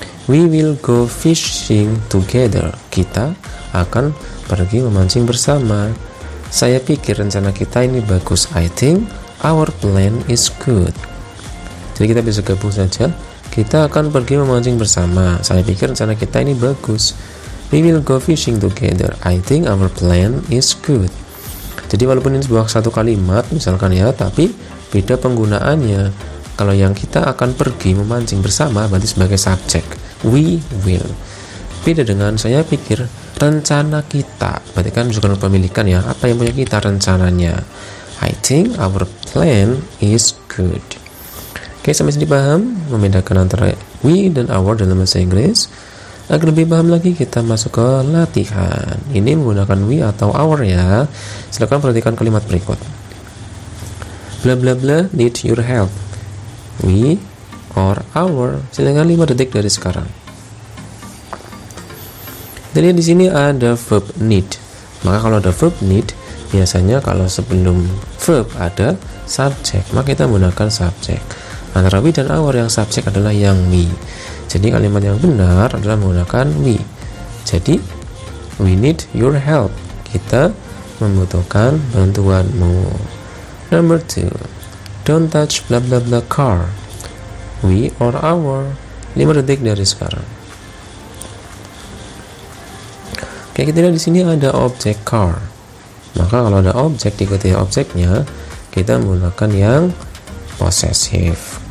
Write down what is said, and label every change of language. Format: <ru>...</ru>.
<en>We will go fishing together.</en> <id>Kita akan pergi memancing bersama. Saya pikir rencana kita ini bagus.</id> <en>I think our plan is good.</en> <id>Jadi kita bisa gabung saja. Kita akan pergi memancing bersama. Saya pikir rencana kita ini bagus.</id> <en>We will go fishing together. I think our plan is good.</en> <id>Jadi walaupun ini sebuah satu kalimat misalkan ya, tapi beda penggunaannya. Kalau yang kita akan pergi memancing bersama berarti sebagai subjek, we will. Beda dengan saya pikir rencana kita, berarti kan juga kepemilikan ya. Apa yang punya kita? Rencananya.</id> <en>I think our plan is good.</en> <id>Oke, sampai sini paham membedakan antara we dan our dalam bahasa Inggris. Agar lebih paham lagi kita masuk ke latihan. Ini menggunakan we atau our ya. Silakan perhatikan kalimat berikut.</id> <en>Bla bla bla need your help. We or our.</en> <id>Silakan 5 detik dari sekarang. Jadi di sini ada verb need. Maka kalau ada verb need, biasanya kalau sebelum verb ada subjek, maka kita menggunakan subjek. Antara we dan our, yang subjek adalah yang we. Jadi kalimat yang benar adalah menggunakan we. Jadi</id> <en>we need your help.</en> <id>Kita membutuhkan bantuanmu.</id> <en>Number 2, don't touch bla bla bla car. We or our.</en> <id>5 detik dari sekarang. Oke, kita lihat di sini ada objek car. Maka kalau ada objek diikuti objeknya, kita menggunakan yang possessive.</id>